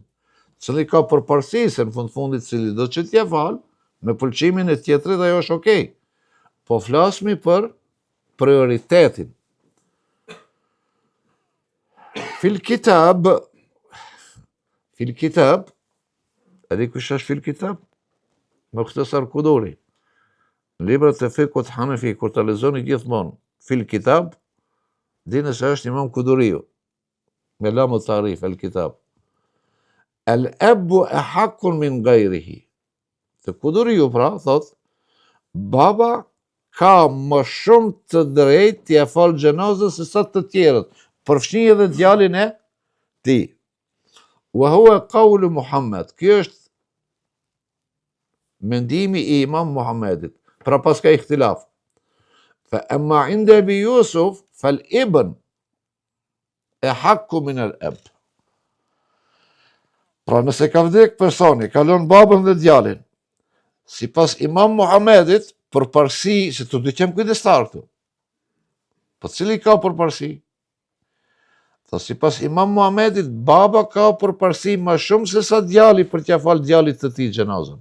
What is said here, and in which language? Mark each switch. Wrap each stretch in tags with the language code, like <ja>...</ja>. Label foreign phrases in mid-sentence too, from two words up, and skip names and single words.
<sq>Cili ka përparësi, se në fundit cili do që t'ja falë, me pëlqimin e tjetrit ajo është okej. Po flasmi për prioritetin.</sq> <ar>في الكتاب,</ar> <sq>edhe kush është</sq> <ar>في الكتاب? Mukhtasar Kuduri.</ar> <sq>Në librat e fikut Hanefi, kur të lexoni gjithmonë</sq> <ar>في الكتاب,</ar> <sq>dini se është Imam Kuduriu, me</sq> <ar>لام التعريف، الكتاب. الأب أحق من غيره.</ar> <sq>Të Kuduriu pra, thot, baba ka më shumë të drejtë t'ia falë gjenazën se sa të tjerët, përfshin edhe djalin e tij.</sq> <ar>وهو قول محمد.</ar> <sq>Ky është mendimi i Imam Muhammedit. Pra pas ka ikhtilaf.</sq> <ar>فأما عند أبي يوسف فالابن أحق من الأب.</ar> <sq>Pra nëse ka vdek personi, kalon babën dhe djalin, si pas Imam Muhammedit, përparësi, se të dyqem kujdestar këtu. Po cili ka përparësi? Tha si pas Imam Muhammedit, baba ka përparësi ma shumë se sa djali për t'ja falë djalit të tij gjenazën.</sq>